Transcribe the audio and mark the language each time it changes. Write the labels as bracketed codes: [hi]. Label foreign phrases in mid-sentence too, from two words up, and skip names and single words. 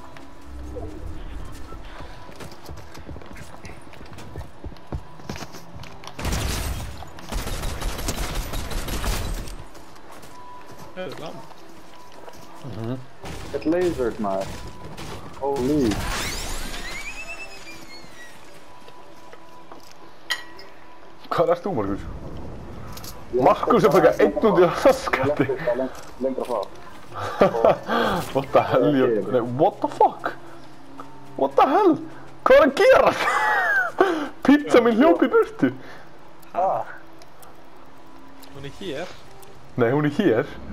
[is] Það er lam. [en] Get lasered, maður. Holy. [is] Hvað ert þú, Markus? Markus er bara einn út í raskati. Lengra frá. [en] What the hell, nei, what the fuck? What the hell? [is] Hvað er að gera? Pizza mín hljóp í burtu. Hún er hér. Nei, hún er hér.